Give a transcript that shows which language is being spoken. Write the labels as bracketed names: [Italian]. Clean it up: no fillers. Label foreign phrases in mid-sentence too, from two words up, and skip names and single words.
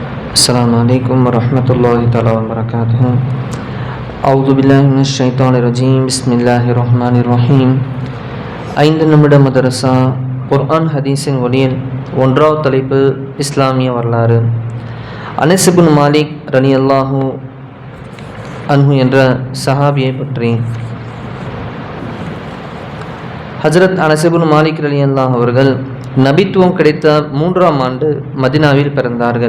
[Arabic] السلام عليكم ورحمة الله تعالى وبركاته. أعوذ بالله من الشيطان الرجيم. بسم الله الرحمن الرحيم. [Tamil] 5 நிமிட மதரசா குர்ஆன் ஹதீஸின் ஒளியில் 1வது தலைப்பு இஸ்லாமிய வரலாறு. அனஸ் இப்னு மாலிக் [Arabic] رضي الله عنه [Tamil] என்ற சஹாபியை பற்றி. ஹஜ்ரத் அனஸ் இப்னு மாலிக் ரலியல்லாஹு அவர்கள் நபித்துவம் கிடைத்த 3ஆம் ஆண்டு மதினாவில் பிறந்தார்கள்.